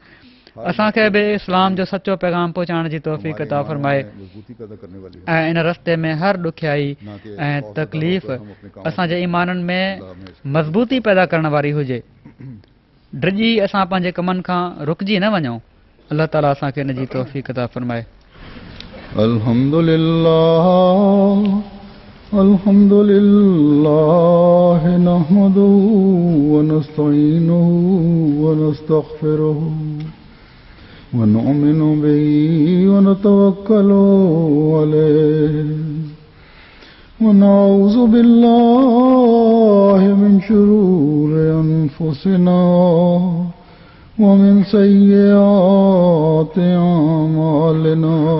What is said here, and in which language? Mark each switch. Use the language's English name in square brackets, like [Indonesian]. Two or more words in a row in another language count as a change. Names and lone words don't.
[Sindhi] असांखे बि इस्लाम जो सचो पैगाम पहुचाइण जी तौफ़ीक़ अता फरमाए ऐं इन रस्ते में हर ॾुखियाई ऐं तकलीफ़ असांजे ईमाननि में मज़बूती पैदा करण वारी हुजे। डिॼी असां पंहिंजे कमनि खां रुकिजी न वञूं। अलाह ताला असांखे इन जी तौफ़ीक़ अता फरमाए। [Arabic] الحمد لله نحمده ونستعينه و ونستغفره ونؤمن به ونتوكل عليه ونعوذ بالله من شرور أنفسنا ومن سيئات أعمالنا.